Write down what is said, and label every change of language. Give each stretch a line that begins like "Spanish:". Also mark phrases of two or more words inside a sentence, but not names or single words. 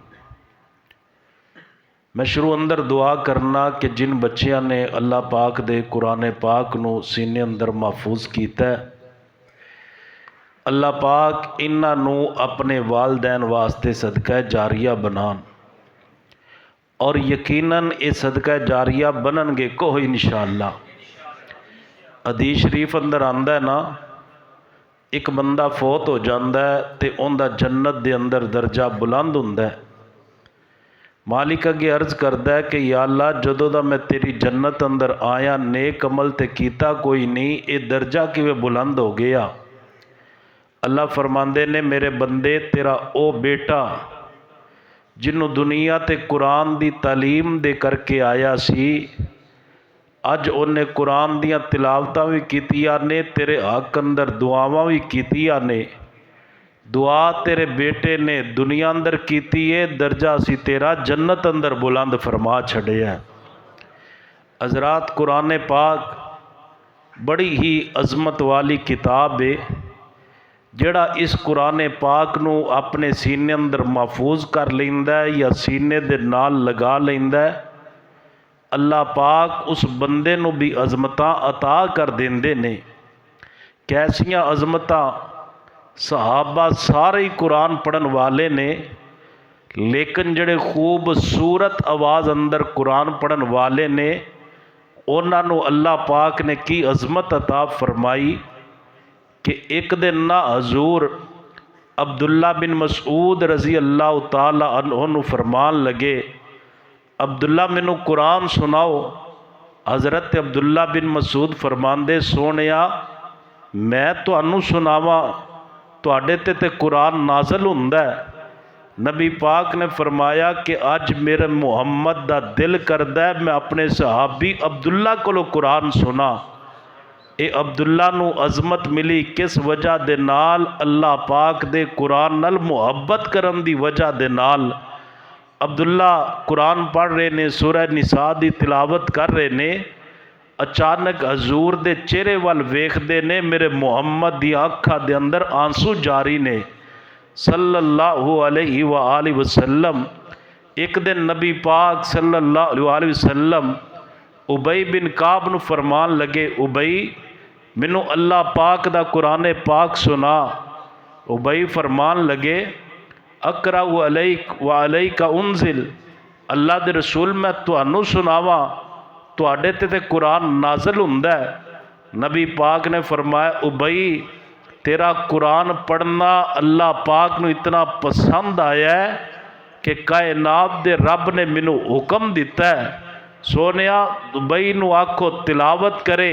Punjabi: میں شروع اندر دعا کرنا کہ جن بچیاں نے اللہ پاک دے قرآن پاک نو سینے اندر محفوظ کیتا ہے، اللہ پاک انہاں نو اپنے والدین واسطے صدقہ جاریہ بنان، اور یقیناً اے صدقہ جاریہ بنن گے کو انشاءاللہ۔ حدیث شریف اندر آندا ہے نا، ایک بندہ فوت ہو جاندہ ہے تے اوندا جنت دے اندر درجہ بلند ہوندا ہے۔ مالک اگے عرض کردا ہے کہ یا اللہ جدوں دا میں تیری جنت اندر آیا نیک عمل تے کیتا کوئی نہیں، اے درجہ کیویں بلند ہو گیا؟ اللہ فرماندے نے میرے بندے تیرا او بیٹا جنوں دنیا تے قرآن دی تعلیم دے کر کے آیا سی، اج انہیں قرآن دیاں تلاوتاں بھی کیتیاں نے، تیرے حق اندر دعاواں بھی کیتیاں نے، دعا تیرے بیٹے نے دنیا اندر کیتی ہے، درجہ سی تیرا جنت اندر بلند فرما چھڑے ہے۔ حضرات قرآن پاک بڑی ہی عظمت والی کتاب ہے، جڑا اس قرآن پاک نو اپنے سینے اندر محفوظ کر لیندا ہے یا سینے دے نال لگا لیندا ہے، اللہ پاک اس بندے نو بھی عظمتاں عطا کر دیندے نے۔ کیسیاں عظمتاں! صحابہ سارے ہی قرآن پڑھن والے نے، لیکن جڑے خوبصورت آواز اندر قرآن پڑھن والے نے، انہاں نو اللہ پاک نے کی عظمت عطا فرمائی کہ ایک دن نہ حضور عبداللہ بن مسعود
Arabic: رضی اللہ تعالی عنہ
Punjabi: نو فرمان لگے، عبداللہ مینوں قرآن سناؤ۔ حضرت عبداللہ بن مسعود فرماندے سونیا میں تانوں سناواں، تواڈے تے قرآن نازل ہوندا ہے۔ نبی پاک نے فرمایا کہ اج میرے محمد دا دل کردا ہے میں اپنے صحابی عبداللہ کولو قرآن سنا۔ اے عبداللہ نو عظمت ملی کس وجہ دے نال؟ اللہ پاک دے قرآن نال محبت کرن دی وجہ دے نال۔ عبداللہ قرآن پڑھ رہے نے، سورہ نساء دی تلاوت کر رہے نے، اچانک حضور دے چہرے وال ویکھدے نے، میرے محمد دی آنکھاں دے اندر آنسو جاری نے
Arabic: صلی اللہ علیہ وآلہ وسلم۔
Punjabi: ایک دن نبی پاک
Arabic: صلی اللہ علیہ وآلہ وسلم
Punjabi: ابئی بن کعب نو فرمان لگے، ابئی مینوں اللہ پاک دا قرآن پاک سنا۔ ابئی فرمان لگے،
Arabic: اقرأ علیک وعلیک انزل،
Punjabi: اللہ دے رسول میں تانوں سناواں، تواڈے تے قرآن نازل ہوندا ہے۔ نبی پاک نے فرمایا، ابئی تیرا قرآن پڑھنا اللہ پاک نو اتنا پسند آیا ہے کہ کائنات دے رب نے مینوں حکم دیتا ہے، سونیا ابئی نو آکھو تلاوت کرے۔